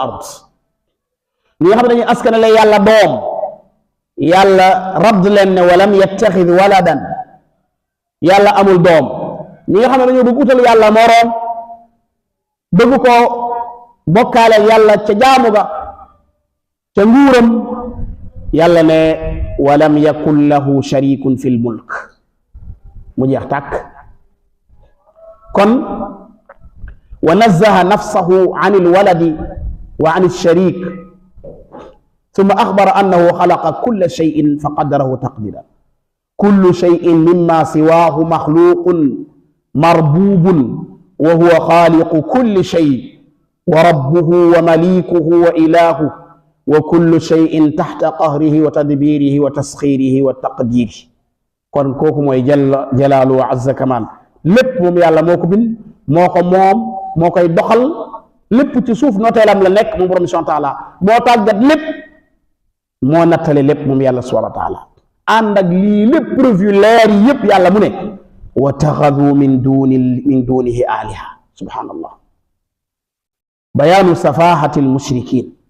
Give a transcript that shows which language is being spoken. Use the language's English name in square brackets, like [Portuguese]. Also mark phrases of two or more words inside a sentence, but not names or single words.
[Wolof] ard ñi nga xam ne dañuy askanale yàlla doom yàlla radd leen ne [Arabic] ولم يتخذ ولدا [Wolof] yàlla amul doom ñi nga xam ne dañoo bëgg utal yàlla moroom bëgg ko bokkaale yàlla ca jaamu ga ca nguuram yàlla ne [Arabic] ولم يكن له شريك في الملك [Wolof] mu jeex tàkk [Arabic] kon ونزه نفسه عن الولد وعن الشريك ثم أخبر أنه خلق كل شيء فقدره تقديرا كل شيء مما سواه مخلوق مربوب وهو خالق كل شيء وربه ومليكه وإلهه وكل شيء تحت قهره وتدبيره وتسخيره والتقدير [Wolof] kon kooku mooy [Arabic] jalaalu wa عز كماله [Wolof] lépp moom yàlla moo ko bind moo ko moom moo koy doxal lépp ci suuf nooteelam la nekk moom borom [Arabic] سبحانه وتعالى [Wolof] moo tàggat lépp moo nattale lépp moom yàlla [Arabic] سبحانه وتعالى [Wolof] ànd ak lii lépp preuve yu leer yi yëpp yàlla mu ne [Arabic] واتخذوا من دونه آلهة سبحان الله بيان سفاهة المشركين